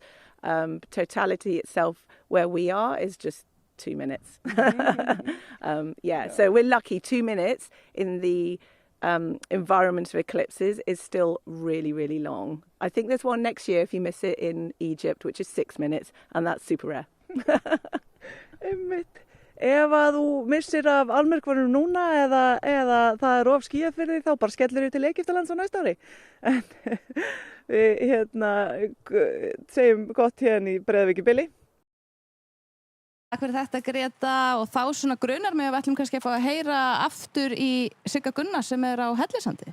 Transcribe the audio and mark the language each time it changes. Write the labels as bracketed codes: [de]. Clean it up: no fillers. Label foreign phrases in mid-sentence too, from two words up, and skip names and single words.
[en] Totality itself, where we are, is just 2 minutes. So we're lucky. 2 minutes in the environment of eclipses is still really, really long. I think there's one next year if you miss it in Egypt, which is 6 minutes, and that's super rare. [is] Ef að þú missir af almyrkvanum núna eða það er of skýjað fyrir því, þá bara skellir þú til Egyptalands á næsta ári. En við segjum gott hérna í Breiðavík í bili. Takk fyrir þetta, Greta, og þá svona grunar mig að við ætlum kannski að fá að heyra aftur í Sigga Gunnar sem er á Hellisandi.